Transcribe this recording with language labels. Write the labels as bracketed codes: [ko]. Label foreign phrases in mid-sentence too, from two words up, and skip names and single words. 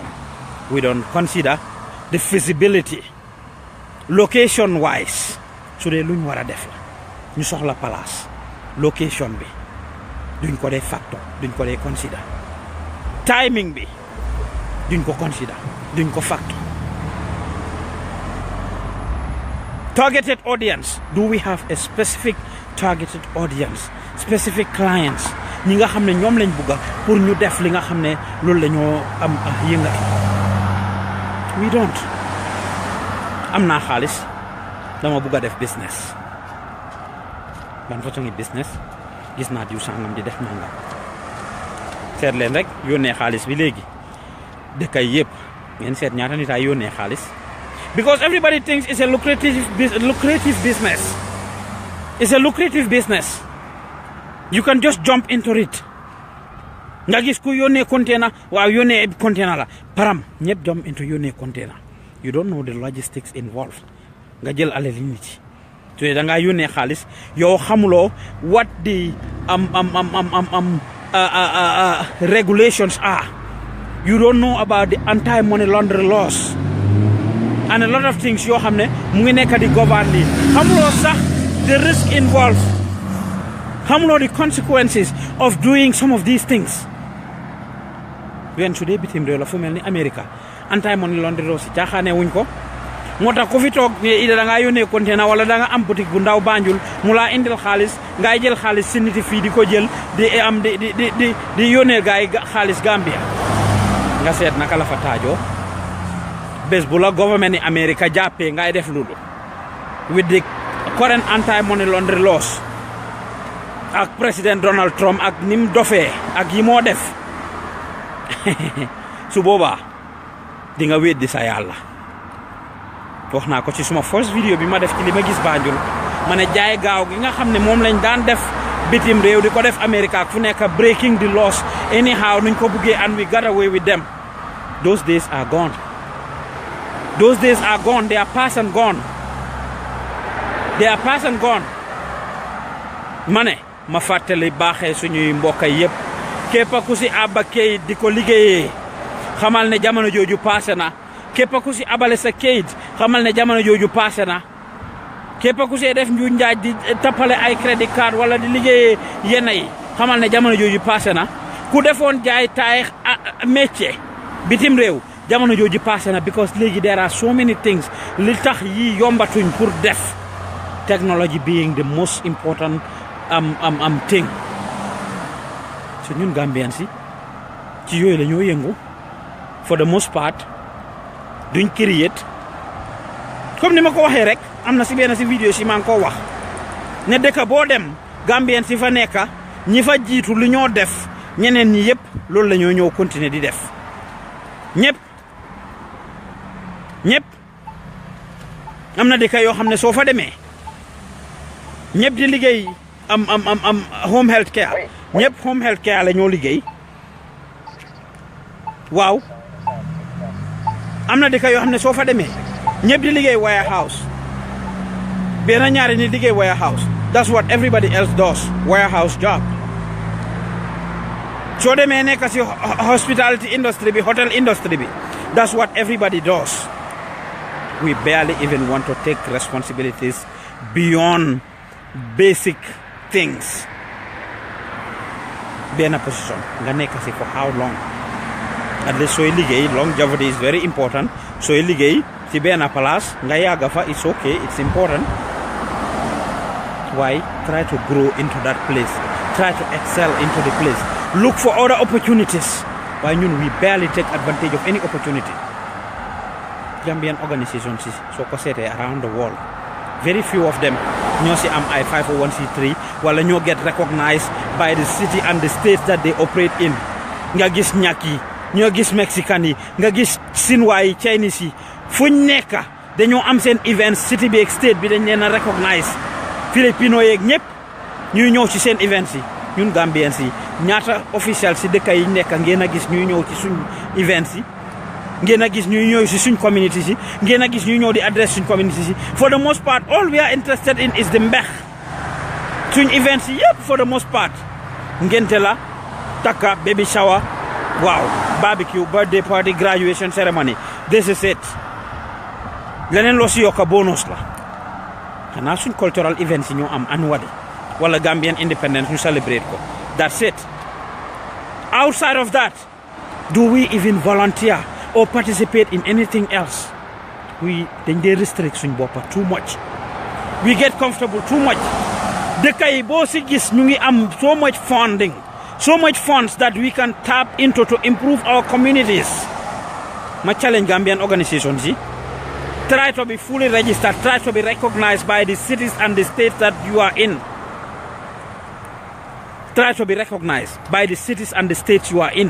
[en] We don't consider the feasibility, location wise. [wo] So de luñ wara def la ñu soxla [en] place location [wo] bi duñ ko dé factor, duñ ko dé consider. Timing bi duñ ko consider, duñ ko factor. [en] Targeted audience, do we have a specific targeted audience, specific clients [wo] ñi nga xamné ñom lañ bëgga pour ñu def li nga xamné loolu lañoo am yënga. [en] We don't. [wo] am naa xaalis dama bëgga def business, ban façon ngi business gis naa diw sangam di def nangam. Seet leen rek yónnee xaalis bi léegi dëkkay yëpp ngeen seet ñaata nit ay yónnee xaalis, [en] because everybody thinks it's a lucrative business. It's a lucrative business. You can just jump into it. [wo] Nga gis ku yónnee container, waaw yónnee container la param ñëpp [en] jump into [wo] yónnee container. [en] You don't know the logistics involved. [wo] Nga jël alal nit yi te da ngaa yónnee xaalis yow xamuloo [en] what the regulations are. You don't know about the anti-money laundering laws and a lot of things [wo] yoo xam ne mu ngi nekk di govern li xamuloo sax [en] the risk involved, xamuloo the consequences of doing some of these things. [wo] When su dee bitim réew la fu mel ni America [en] anti-money laundering laws [wo] caaxaane wuñ ko. moo tax ku fi toog ida da ngaa yónnee container wala da nga am boutique bu ndaw Banjul mu laa indil xaalis ngay jël xaalis si nit fii di ko jël di yónnee gaay xaalis Gambia. Nga seet naka la fa taajoo bés bu la government ni America jàppee ngay def loolu [en] with the current anti-money laundering laws [wo] ak président Donald Trump ak nim dofee ak yi moo def su boobaa di nga weddi sa yàlla. wax naa ko ci suma [en] first video [wo] bi ma def ci li ma gis Banjul ma ne jaay gaaw gi nga xam ne moom lañ daan def bitim réew di ko def America ak fu nekk [en] breaking the laws anyhow [wo] nuñ ko buggee [en] and we got away with them. Those days are gone. Those days are gone. They are past and gone. They are past and gone. [wo] ma ne ma fàttali baaxee suñuy mbokk yëpp képp ku si abba kayit di ko liggéeyee xamal ne jamono jooju passé na. képp ku si abale sa kayit xamal ne jamono jooju passé na. képp ku si def nju njaaj di tappale ay [en] credit card [wo] wala di liggéeyee yenn yi xamal ne jamono jooju passé na. ku defoon jaay taay métier bitim réew jamono jooju passé na, because léegi [en] there are so many things [wo] li tax yi yombatuñ pour def. [en] Technology being the most important thing. [wo] So ñun Gambians yi ci yooyu la ñoo yëngu [en] for the most part. [wo] duñ create comme ni ma ko waxee rek am na si benn si vidéo si maa ngi koo wax ne dëkk boo dem Gambien si fa nekka ñi fa jiitu lu ñoo def ñeneen ñi yëpp loolu la ñoo ñëw continuer di def ñëpp am na dëkk yoo xam ne soo fa demee ñëpp di liggéey am [en] home health care [wo] ñëpp [en] home health care [wo] la ñoo liggéey waaw. am na dëkk yoo xam ne soo fa demee ñëpp di liggéey warehouse benn ñaari ni liggéey warehouse. [en] That's what everybody else does, warehouse job. [wo] soo demee nekk si [en] hospitality industry [wo] bi [en] hotel industry [wo] bi [en] that's what everybody does. We barely even want to take responsibilities beyond basic things. [wo] benn position nga nekk si [en] for how long? At least [wo] sooy liggéey [en] longevity is very important. [wo] Sooy liggéey ci benn place nga yàgga fa [en] it's okay, it's important. Why? Try to grow into that place. Try to excel into the place. Look for other opportunities. Why we barely take advantage of any opportunity. Gambian organizations so around the world. Very few of them [wo] ñoo si am ay [en] 501c3 [wo] wala ñoo [en] get recognized by the city and the states that they operate in. [wo] Nga gis ñak yi ñoo gis Mexican yi nga gis Sinwaa yi Chinese yi fuñ nekk dañoo am seen [en] events city [wo] bi ak state bi dañ leen a recognize Filipino yeeg ñëpp ñuy ñëw ci seen events yi ñun Gambians yi ñaata official si dëkk yi nekk ngeen a gis ñuy ñëw ci suñ events yi ngeen a gis ñuy ñëw si suñ community si ngeen a gis ñuy ñëw di address suñ community si [en] for the most part all we are interested in is the [wo] mbex suñ events yi yëpp [en] for the most part [wo] ngente la takka [en] baby shower wow barbecue birthday party graduation ceremony this is it [wo] leneen loo si yokka bonus la xanaa suñ [en] cultural events [wo] yi ñoo am annually wala Gambian independence ñu celebrate ko [en] that's it outside of that do we even volunteer or participate in anything else? Then they restrict [wo] suñ boppa [en] too much. We get comfortable too much. [wo] Dëkk yi boo si gis ñu ngi am [en] so much funding, so much funds that we can tap into to improve our communities. My challenge Gambian organizations, try to be fully registered, try to be recognized by the cities and the states that you are in. Try to be recognized by the cities and the states you are in.